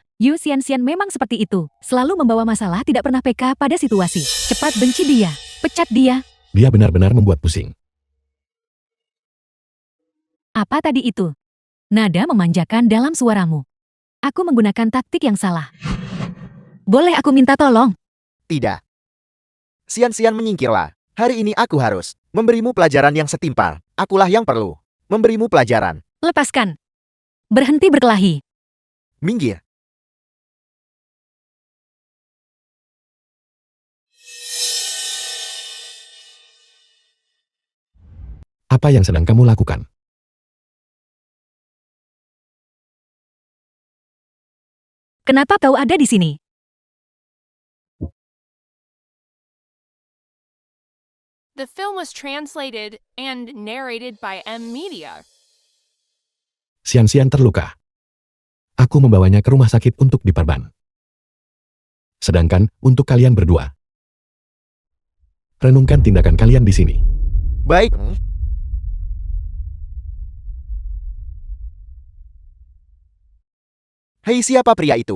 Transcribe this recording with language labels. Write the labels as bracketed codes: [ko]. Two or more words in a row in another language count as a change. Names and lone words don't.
[id] Yu Xianxian memang seperti itu. Selalu membawa masalah, tidak pernah peka pada situasi. Cepat benci dia. Pecat dia. Dia benar-benar membuat pusing. Apa tadi itu? Nada memanjakan dalam suaramu. Aku menggunakan taktik yang salah. Boleh aku minta tolong? Tidak. Sian-sian, menyingkirlah. Hari ini aku harus memberimu pelajaran yang setimpal. Akulah yang perlu memberimu pelajaran. Lepaskan. Berhenti berkelahi. Minggir. Apa yang sedang kamu lakukan? Kenapa kau ada di sini? [en] The film was translated and narrated by M Media. [id] Xian-Xian terluka. Aku membawanya ke rumah sakit untuk diperban. Sedangkan, untuk kalian berdua, renungkan tindakan kalian di sini. Baik. Hei, siapa pria itu?